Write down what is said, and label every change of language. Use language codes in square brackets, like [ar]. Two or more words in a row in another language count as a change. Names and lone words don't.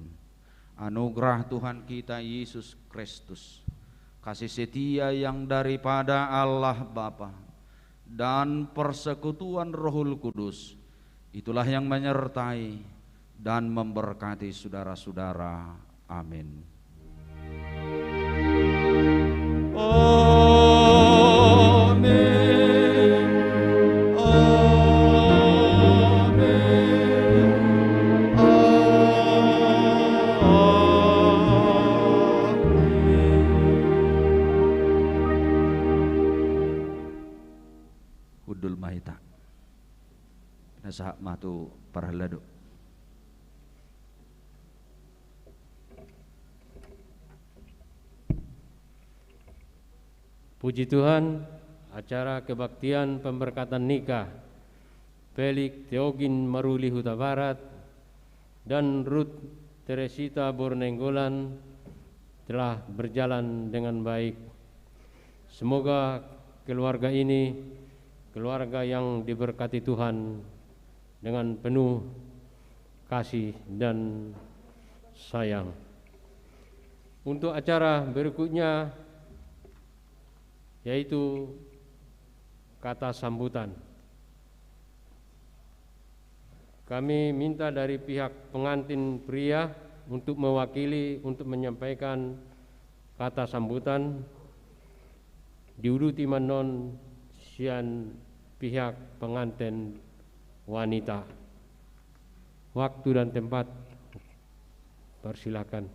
[id] Anugerah Tuhan kita Yesus Kristus, kasih setia yang daripada Allah Bapa, dan persekutuan Rohul Kudus, itulah yang menyertai dan memberkati saudara-saudara. Amin. Amin. Amin. [bbc] Hudul Mahita Nasak matu parhalado. [id] Puji Tuhan, acara kebaktian pemberkatan nikah Felix Theogin Maruli Huta Barat dan Ruth Teresita Bornenggolan telah berjalan dengan baik. Semoga keluarga ini keluarga yang diberkati Tuhan dengan penuh kasih dan sayang. Untuk acara berikutnya yaitu kata sambutan. Kami minta dari pihak pengantin pria untuk mewakili untuk menyampaikan kata sambutan. [bbc] Diuruti manon sian [id] pihak pengantin wanita. Waktu dan tempat persilakan.